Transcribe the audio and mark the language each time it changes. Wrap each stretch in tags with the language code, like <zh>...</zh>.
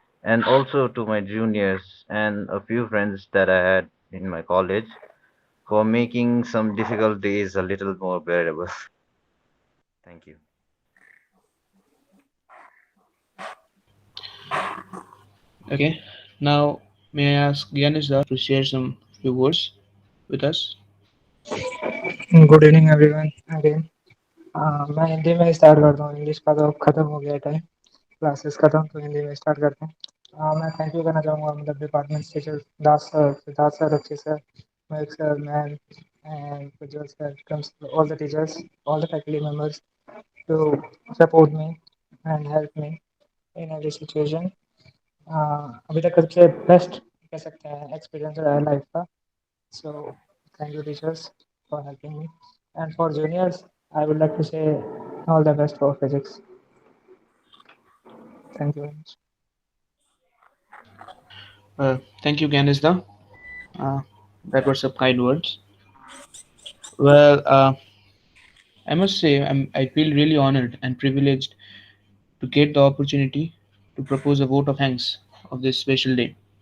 <en>And also to my juniors and a few friends that I had in my college for making some difficult days a little more bearable. Thank you. Okay. Now, may I ask Gyanesh to share some few words with us? Good evening everyone again</en> <hi>मैं हिंदी में start करता हूँ English का तो अब खत्म हो गया टाइम क्लासेस खत्म तो हिंदी में स्टार्ट करते हैं मैं थैंक यू करना चाहूँगा मतलब department teacher Das sir Siddharth sir Akshay sir Mayank sir ma'am and Prajwal sir</hi> <en>comes all the teachers all the faculty members to support me and help me in every situation</en> <hi>अभी तक सबसे बेस्ट कह सकते हैं एक्सपीरियंस रहा है लाइफ का</hi> <en>So thank you teachers for helping me. And for juniors, I would like to say all the best for physics. Thank you very much. Thank you, Gyanesh. That were some kind words. Well, I must say I feel really honored and privileged to get the opportunity to propose a vote of thanks of this special day.</en>